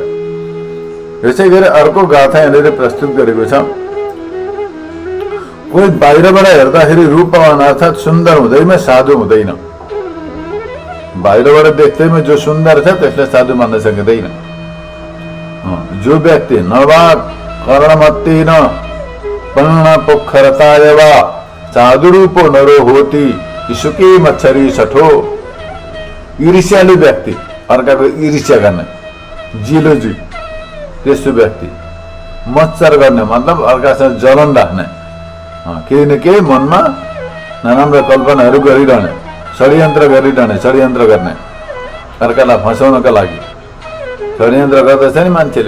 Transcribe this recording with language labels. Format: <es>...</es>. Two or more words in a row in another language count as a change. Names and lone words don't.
<ne>यसै गरी अर्को गाथा यहाँनिर प्रस्तुत गरेको छ। कोही बाहिरबाट हेर्दाखेरि रूपवान अर्थात् सुन्दर हुँदैमा साधु हुँदैन। बाहिरबाट देख्दैमा जो सुन्दर छ त्यसलाई साधु मान्न सकिँदैन। जो व्यक्ति</ne> <pi>नवा कर्णमत्तेन पर्ण पोखरतायवा साधुरूपो नरो होती सुके मच्छरी सठो।</pi> <ne>ईर्ष्यालु व्यक्ति, अर्काको ईर्ष्या गर्ने, जिलोजी त्यस्तो व्यक्ति। मच्छर गर्ने मतलब अर्कासँग जलन राख्ने, केही न केही मनमा नराम्रो कल्पनाहरू गरिरहने, षड्यन्त्र गरिरहने, षड्यन्त्र गर्ने, अर्कालाई फसाउनका लागि षड्यन्त्र गर्दछ नि मान्छेले।</ne>